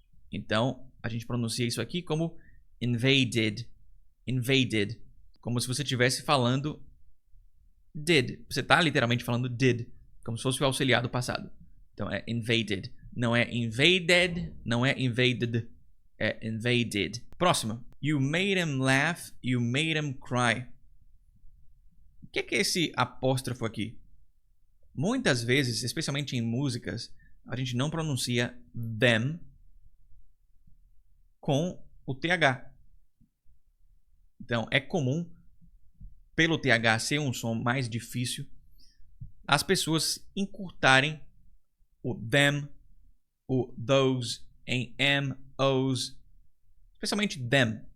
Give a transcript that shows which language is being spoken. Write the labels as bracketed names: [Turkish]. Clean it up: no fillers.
[Portuguese] Então, a gente pronuncia isso aqui como invaded, invaded, como se você estivesse falando did. Você está literalmente falando did, como se fosse o auxiliar do passado. Então é invaded. Não é invaded, não é invaded. É invaded. Próxima. [English] You made him laugh, you made him cry. [Portuguese] O que é esse apóstrofo aqui? Muitas vezes, especialmente em músicas, a gente não pronuncia them com o TH. Então é comum, pelo TH ser um som mais difícil, as pessoas encurtarem o them, o those em m, os, especialmente them.